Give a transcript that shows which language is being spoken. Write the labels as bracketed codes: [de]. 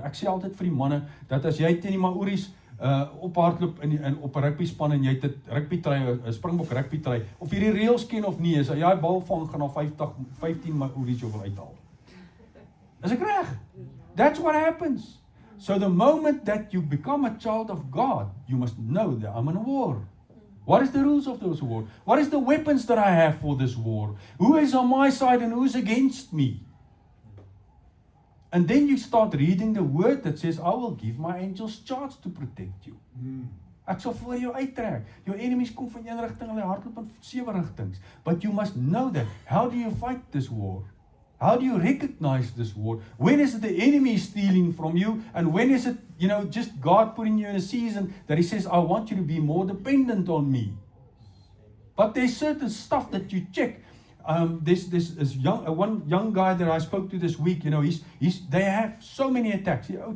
[af] Ek sê altyd vir die manne, dat as jy teen die Maoris ophardloop op 'n rugby span en jy het 'n rugby try, 'n springbok rugby try, of jy die reëls ken of nie, as jy daai bal vang, gaan daar 15 Maoris jou wil uithaal. Is ek reg? [en] That's what happens. So the moment that you become a child of God, you must know that I'm in a war. What is the rules of this war? What is the weapons that I have for this war? Who is on my side and who is against me? And then you start reading the word that says, I will give my angels charge to protect you. [af] Ek sal voor jou uittrek. Jou enemies kom van een rigting, hulle hardloop in 7 rigtings. [en] But you must know that. How do you fight this war? How do you recognize this war? When is it the enemy stealing from you? And when is it, just God putting you in a season that He says, I want you to be more dependent on me? But there's certain stuff that you check. This one young guy that I spoke to this week, they have so many attacks.